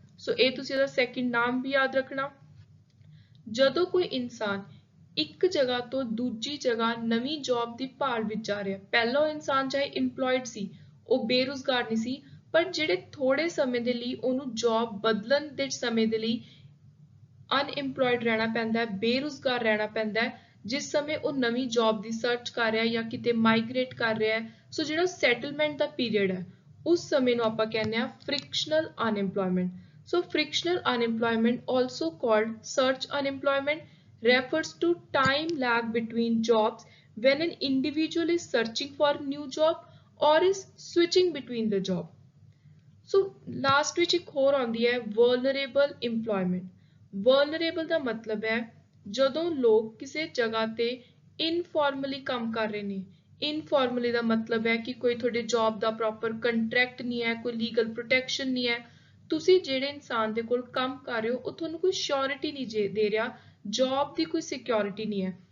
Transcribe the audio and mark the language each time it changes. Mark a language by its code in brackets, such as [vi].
[pa] ਸੋ ਇਹ ਤੁਸੀਂ ਇਹਦਾ ਸੈਕਿੰਡ ਨਾਮ ਵੀ ਯਾਦ ਰੱਖਣਾ। ਜਦੋਂ ਕੋਈ ਇਨਸਾਨ ਇੱਕ ਜਗ੍ਹਾ ਤੋਂ ਦੂਜੀ ਜਗ੍ਹਾ ਨਵੀਂ ਜੌਬ ਦੀ ਭਾਲ ਵਿੱਚ ਜਾ ਰਿਹਾ, ਪਹਿਲਾਂ ਉਹ ਇਨਸਾਨ ਚਾਹੇ ਇੰਪਲੋਇਡ ਸੀ, ਉਹ ਬੇਰੁਜ਼ਗਾਰ ਨਹੀਂ ਸੀ, ਪਰ ਜਿਹੜੇ ਥੋੜੇ ਸਮੇਂ ਦੇ ਲਈ ਉਹਨੂੰ ਜੌਬ ਬਦਲਣ ਦੇ ਸਮੇਂ ਦੇ ਲਈ ਅਨਇੰਪਲੋਇਡ ਰਹਿਣਾ ਪੈਂਦਾ ਹੈ, ਬੇਰੁਜ਼ਗਾਰ ਰਹਿਣਾ ਪੈਂਦਾ ਹੈ, ਜਿਸ ਸਮੇਂ ਉਹ ਨਵੀਂ ਜੌਬ ਦੀ ਸਰਚ ਕਰ ਰਿਹਾ ਜਾਂ ਕਿਤੇ ਮਾਈਗ੍ਰੇਟ ਕਰ ਰਿਹਾ ਹੈ। ਸੋ ਜਿਹੜਾ ਸੈਟਲਮੈਂਟ ਦਾ ਪੀਰੀਅਡ ਹੈ ਉਸ ਸਮੇਂ ਨੂੰ ਆਪਾਂ ਕਹਿੰਦੇ ਆ ਫ੍ਰਿਕਸ਼ਨਲ unemployment. [en] So frictional unemployment, also called search unemployment, refers to time lag between jobs when an individual is searching for a new job or is switching between the job. [pa] So last ਵਿੱਚ ਇੱਕ ਹੋਰ ਆਉਂਦੀ ਹੈ vulnerable employment. Vulnerable ਦਾ ਮਤਲਬ ਹੈ ਜਦੋਂ ਲੋਕ ਕਿਸੇ ਜਗ੍ਹਾ ਤੇ ਇਨਫਾਰਮਲੀ ਕੰਮ ਕਰ ਰਹੇ ਨੇ। ਇਨਫਾਰਮਲੀ ਦਾ ਮਤਲਬ ਹੈ ਕਿ ਕੋਈ ਤੁਹਾਡੇ ਜੌਬ ਦਾ ਪ੍ਰੋਪਰ ਕੰਟਰੈਕਟ ਨਹੀਂ ਹੈ, ਕੋਈ ਲੀਗਲ ਪ੍ਰੋਟੈਕਸ਼ਨ ਨਹੀਂ ਹੈ, ਤੁਸੀਂ ਜਿਹੜੇ ਇਨਸਾਨ ਦੇ ਕੋਲ ਕੰਮ ਕਰ ਰਹੇ ਹੋ ਉਹ ਤੁਹਾਨੂੰ ਕੋਈ ਸ਼ੋਰਿਟੀ ਨਹੀਂ ਦੇ ਰਿਹਾ, ਜੌਬ ਦੀ ਕੋਈ ਸਿਕਿਉਰਿਟੀ ਨਹੀਂ ਹੈ।